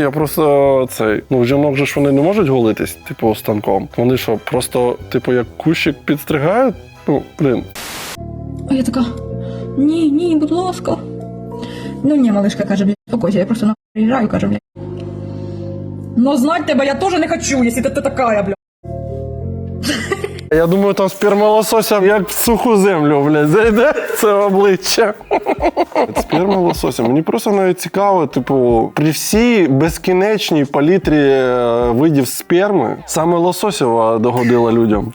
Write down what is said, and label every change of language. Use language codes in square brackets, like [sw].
[uk] Я просто в жінок же ж вони не можуть голитись, типу, станком. Вони що, просто, типу, як кущик підстригають? Ну, блін. А я така: ні, будь ласка. Ну, ні, малишка, каже, блядь, спокойся, я просто приїжджаю, каже, блядь. [ru] Но знать тебе я тоже не хочу, если ты такая, блядь. [uk] Я думаю, там сперма лосося як в суху землю, блядь, зайде це обличчя. Сперма лосося. Мені просто навіть цікаво, типу, при всій безкінечній палітрі видів сперми, саме лососєва догодила людям.